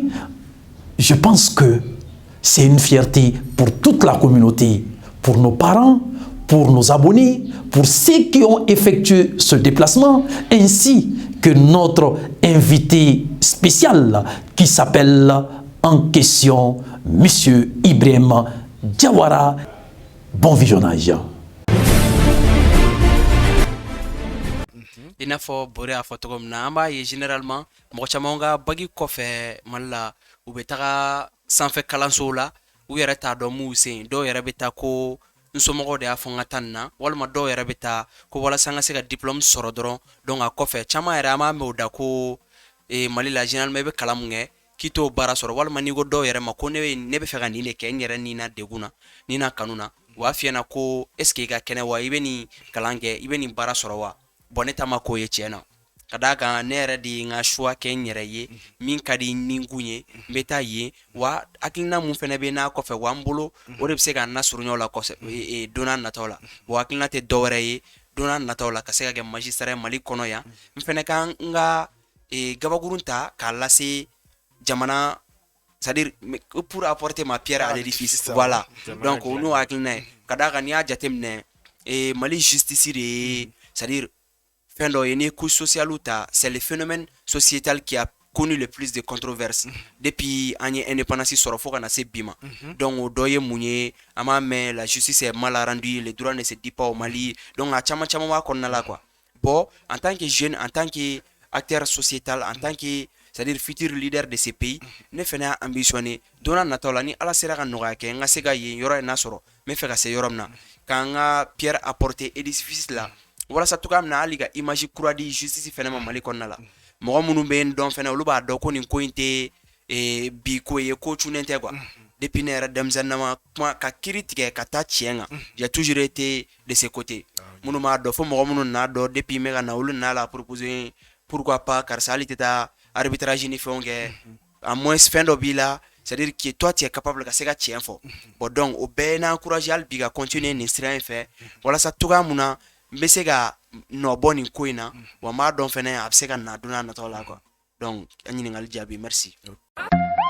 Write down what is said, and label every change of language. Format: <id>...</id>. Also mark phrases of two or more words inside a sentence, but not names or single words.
<fr>Je pense que c'est une fierté pour toute la communauté, pour nos parents, pour nos abonnés, pour ceux qui ont effectué ce déplacement, ainsi que notre invité spécial qui s'appelle en question Monsieur Ibrahim Diawara. Bon visionnage.</fr> <bm>I n'a fɔ Bore a fɔ cogo min na an b'a ye généralement mɔgɔ caman ka bagi kɔfɛ Mali la u bɛ taga sanfɛ kalansow la u yɛrɛ t'a dɔn m'u sen dɔw yɛrɛ bɛ taa ko n somɔgɔw de y'a fɔ n ka taa nin na walima dɔw yɛrɛ bɛ taa ko walasa n ka se ka diplôme sɔrɔ dɔrɔn donc a kɔfɛ caman yɛrɛ an b'a mɛn o da ko Mali la généralement i bɛ kalan mun kɛ k'i t'o baara sɔrɔ walima n'i ko dɔw yɛrɛ ma ko ne bɛ fɛ ka nin de kɛ n yɛrɛ ni na degun na ni na kanu na u b'a f'i ɲɛna ko</bm> <fr>est ce que</fr> <bm>i ka kɛnɛ wa i bɛ nin kalan kɛ i bɛ nin baara sɔrɔ wa bon ne ta ma k'o ye tiɲɛ na ka d'a kan ne yɛrɛ de ye n ka choix kɛ n yɛrɛ ye min ka di ni n kun ye n bɛ taa yen wa hakilina mun fɛnɛ bɛ n'a kɔfɛ wa n bolo o de bɛ se ka n lasurunya o la kosɛbɛ don n'a nataw la wa hakilina tɛ dɔ wɛrɛ ye don n'a nataw la ka se ka kɛ magistrat Mali kɔnɔ yan n fɛnɛ ka n ka gabakurun ta k'a lase jamana</bm> <fr>c'est-à-dire pour apporter ma pierre à l'édifice</fr> <bm>voilà donc o n'o hakilina ye ka d'a kan n'i y'a jateminɛ Mali justice de ye c'est-à-dire fɛn dɔ ye n'i ye</bm> <fr>couche sociale</fr> <bm>ta</bm> <fr>c'est le phénomène sociétal qui a connu le plus de controverses depuis</fr> <bm>an ye indépendance sɔrɔ fo ka na se bi ma donc o dɔ ye mun ye an b'a mɛn</bm> <fr>la justice est mal rendue les droits ne se disent pas au Mali</fr> <bm>donc a caman caman b'a kɔnɔna la</bm> <fr>quoi bon en tant que jeune en tant que acteur sociétal en tant que c'est-à-dire futur leader de ce pays</fr> <bm>ne fɛnɛ y'a ambitionné don n'a nataw la ni Ala sera ka nɔgɔya kɛ n ka se ka yen yɔrɔ in na sɔrɔ n bɛ fɛ ka se yɔrɔ min na k'an ka pierre apporter édifice la walasa togoya min na hali ka image kura di justice fɛnɛ ma Mali kɔnɔna la mɔgɔ minnu bɛ n dɔn fɛnɛ olu b'a dɔn ko nin ko in tɛ bi ko ye ko cunen tɛ quoi depuis ne yɛrɛ denmisɛnninama kuma ka kiiri tigɛ ka taa tiɲɛ kan</bm> <fr>j'ai toujours été de ce côté</fr> <bm>minnu b'a dɔn fo mɔgɔ minnu n'a dɔn depuis n bɛ ka na olu n'a la proposer</bm> <fr>pourquoi pas</fr> <bm>karisa hali tɛ taa arbitrage ni fɛnw kɛ</bm> <fr>à moins</fr> <bm>fɛn dɔ b'i la</bm> <fr>c'est-à-dire que toi tu es capable</fr> <bm>ka se ka tiɲɛ fɔ bon donc o bɛɛ n'a encouragé hali bi ka continuer nin sira in fɛ walasa togoya mun na n bɛ se ka nɔ bɔ nin ko in na wa n b'a dɔn fɛnɛ a bɛ se ka na don n'a nataw la</bm> <fr>quoi donc</fr> <bm>a ɲininkali jaabi merci</bm>